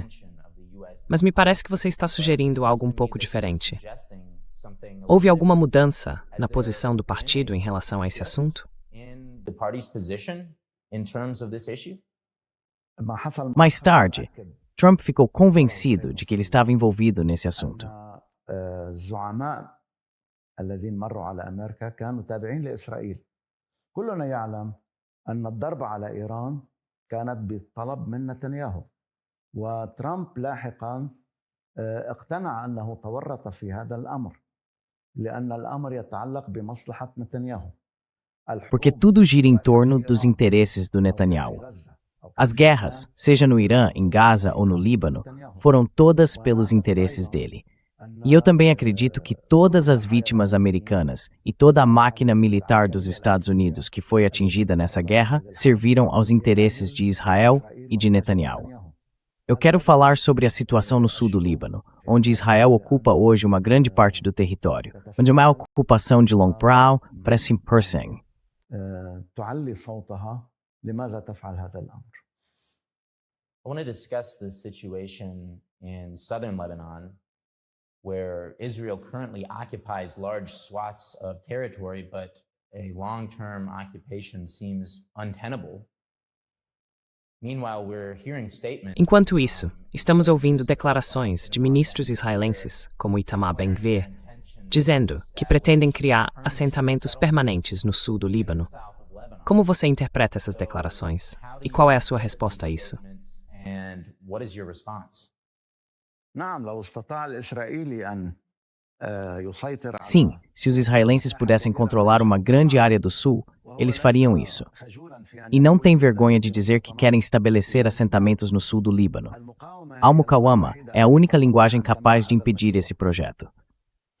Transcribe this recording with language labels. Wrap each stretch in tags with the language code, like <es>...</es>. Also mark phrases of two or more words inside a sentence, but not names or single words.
<pt>Mas me parece que você está sugerindo algo um pouco diferente. Houve alguma mudança na posição do partido em relação a esse assunto? Mais tarde, Trump ficou convencido de que ele estava envolvido nesse assunto.</pt> <ar>الزعماء الذين مروا على أمريكا كانوا تابعين لإسرائيل. كلنا يعلم أن الضربة على إيران كانت بطلب من نتنياهو. وترامب لاحقا اقتنع أنه تورط في هذا الأمر لأن الأمر يتعلق بمصلحة نتنياهو.</ar> <pt>Porque tudo gira em torno dos interesses do Netanyahu. As guerras, seja no Irã, em Gaza ou no Líbano, foram todas pelos interesses dele. E eu também acredito que todas as vítimas americanas e toda a máquina militar dos Estados Unidos que foi atingida nessa guerra serviram aos interesses de Israel e de Netanyahu. Eu quero falar sobre a situação no sul do Líbano, onde Israel ocupa hoje uma grande parte do território, onde uma ocupação de Long Brow parece Persing.</pt> <en>I want to discuss the situation in southern Lebanon, where Israel currently occupies large swaths of territory, but a long-term occupation seems untenable. Meanwhile, we're hearing statements.</en> <pt>Enquanto isso, estamos ouvindo declarações de ministros israelenses, como Itamar Ben-Gvir, dizendo que pretendem criar assentamentos permanentes no sul do Líbano. Como você interpreta essas declarações? E qual é a sua resposta a isso?</pt> <en>And what is your response?</en> <pt>Sim, se os israelenses pudessem controlar uma grande área do sul, eles fariam isso. E não têm vergonha de dizer que querem estabelecer assentamentos no sul do Líbano. Al-Muqawama é a única linguagem capaz de impedir esse projeto.</pt>